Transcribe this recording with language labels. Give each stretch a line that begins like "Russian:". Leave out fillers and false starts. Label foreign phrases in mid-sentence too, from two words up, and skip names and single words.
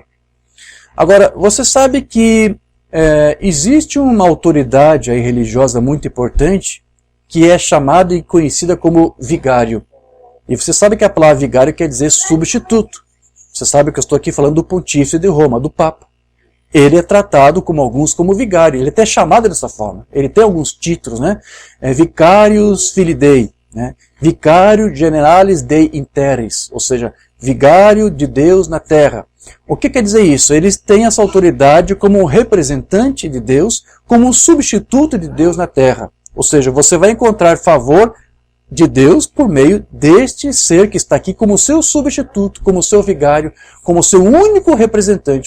Portuguese: Agora, você sabe que existe uma autoridade aí religiosa muito importante que é chamada e conhecida como vigário. E você sabe que a palavra vigário quer dizer substituto. Você sabe que eu estou aqui falando do pontífice de Roma, do Papa. Ele é tratado como alguns como vigário. Ele é até chamado dessa forma. Ele tem alguns títulos, né?
Latin: Vicarius Filii Dei, né? Vicario Generalis Dei in Terris,
Portuguese: ou seja, vigário de Deus na terra. O que quer dizer isso? Eles têm essa autoridade como um representante de Deus, como um substituto de Deus na terra. Ou seja, você vai encontrar favor de Deus por meio deste ser que está aqui como seu substituto, como seu vigário, como seu único representante.